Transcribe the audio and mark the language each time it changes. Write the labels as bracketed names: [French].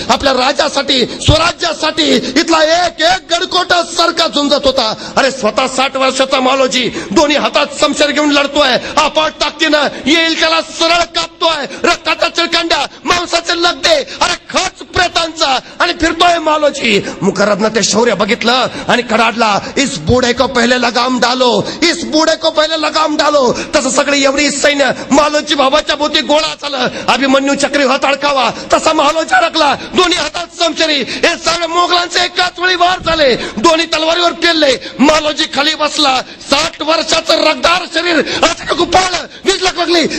[Marathi] आपल्या राजासाठी, स्वराज्यासाठी इथला एक एक गडकोट सारखा झुंजत होता. अरे स्वतः 60 वर्षाचा मालोजी दोन्ही हातात समशेर घेऊन लढतोय. आपण ताकदीनं येईल त्याला सरळ कापतोय. रक्ताचा चिळकांड्या, मांसाचे लगदे, अरे खच प्रेतांचा आणि फिरतोय मालोजी. मुकर्रबनं ते शौर्य बघितलं आणि कडाडला. [Hindi] इस बूढ़े को पहले लगाम डालो, इस बूढ़े को पहले लगाम डालो. [Marathi] तसं सगळी एवढी सैन्य मालोजी बाबाच्या भोवती गोळा झालं. अभिमन्यू चक्रीव्यूहात अडकावा तसा मालोजी अडकला. दोन्ही हातात समशेरी. हे सगळे मोगलांचे एकाच वेळी वार झाले. दोन्ही तलवारीवर पेलले. मालोजी खाली बसला. 60 वर्षाचं रगदार शरीर अचानक उपाळलं. वीज लागली.